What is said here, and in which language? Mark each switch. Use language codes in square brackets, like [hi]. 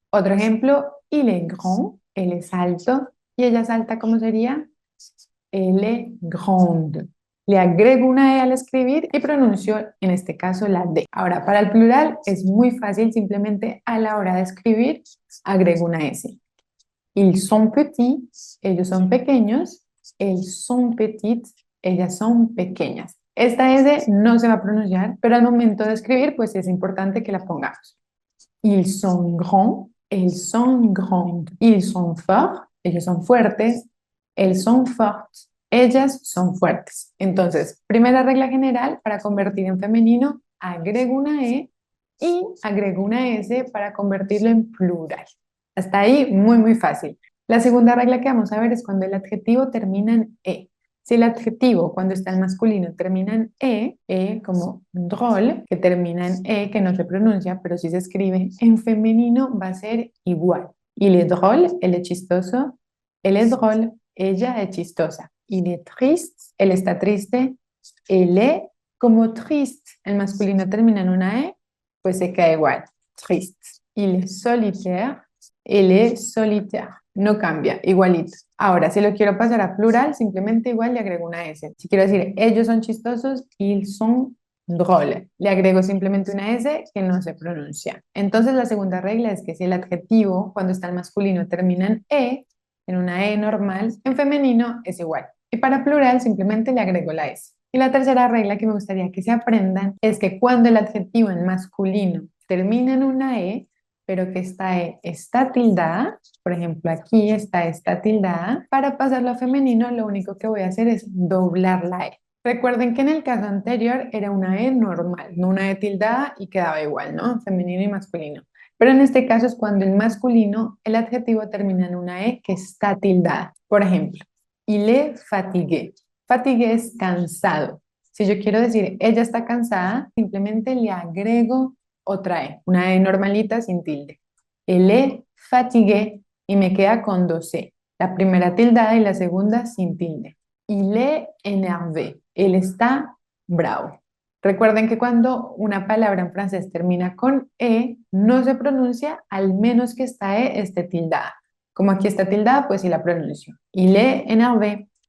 [es] Otro ejemplo, [fr] il est grand, [es] él es alto. ¿Y ella es alta cómo sería? [fr] Elle est grande. [es] Le agrego una E al escribir y pronuncio en este caso la D. Ahora, para el plural es muy fácil, simplemente a la hora de escribir agrego una S. [fr] Ils sont petits, [es] ellos son pequeños. [fr] Elles sont petites, [es] ellas son pequeñas. Esta S no se va a pronunciar, pero al momento de escribir, pues es importante que la pongamos. [fr] Ils sont grands, elles sont grandes. Ils sont forts, [es] ellos son fuertes. [fr] Elles sont fortes, [es] ellas son fuertes. Entonces, primera regla general, para convertir en femenino, agrego una E y agrego una S para convertirlo en plural. Hasta ahí, muy fácil. La segunda regla que vamos a ver es cuando el adjetivo termina en E. Si el adjetivo, cuando está en masculino, termina en E como drôle, que termina en E, que no se pronuncia, pero sí se escribe, en femenino va a ser igual. [fr] Il est drôle, [es] él es chistoso. [fr] Elle est drôle, [es] ella es chistosa. [fr] Il est triste, [es] él está triste. [fr] Elle est [es] como triste, el masculino termina en una E, pues se queda igual, triste. [fr] Il est solitaire, elle est solitaire. [es] No cambia, igualito. Ahora, si lo quiero pasar a plural, simplemente igual le agrego una S. Si quiero decir ellos son chistosos, [fr] ils sont drôles. [es] Le agrego simplemente una S que no se pronuncia. Entonces, la segunda regla es que si el adjetivo, cuando está en masculino, termina en una E normal, en femenino es igual. Y para plural, simplemente le agrego la S. Y la tercera regla que me gustaría que se aprendan es que cuando el adjetivo en masculino termina en una E, pero que esta E está tildada, por ejemplo, aquí está tildada, para pasarlo a femenino lo único que voy a hacer es doblar la E. Recuerden que en el caso anterior era una E normal, no una E tildada y quedaba igual, ¿no? Femenino y masculino. Pero en este caso es cuando en masculino el adjetivo termina en una E que está tildada. Por ejemplo, [fr] il est fatigué. [es] Fatigué es cansado. Si yo quiero decir ella está cansada, simplemente le agrego otra E, una E normalita sin tilde. [fr] Elle est fatigué [es] y me queda con dos E. La primera tildada y la segunda sin tilde. [fr] Il est énervé. [es] Él está bravo. Recuerden que cuando una palabra en francés termina con E, no se pronuncia al menos que esta E esté tildada. Como aquí está tildada, pues sí la pronuncio. [fr] Il est énervé.